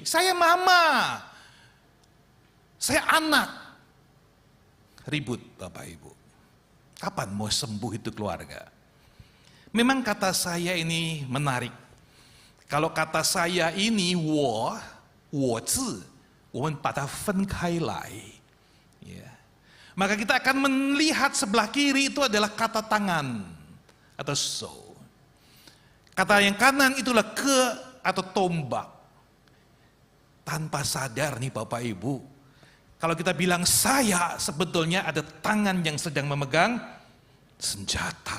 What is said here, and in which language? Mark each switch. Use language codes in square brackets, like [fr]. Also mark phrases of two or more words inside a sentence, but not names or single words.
[id] Saya mama. Saya anak. Ribut Bapak Ibu. Kapan mau sembuh itu keluarga? Memang kata saya ini menarik. Kalau kata saya ini [zh] 我字, 我们把它分开来. [id] Ya. Maka kita akan melihat sebelah kiri itu adalah kata tangan atau so. Kata yang kanan itulah ke atau tombak. Tanpa sadar nih Bapak Ibu, kalau kita bilang saya, sebetulnya ada tangan yang sedang memegang senjata.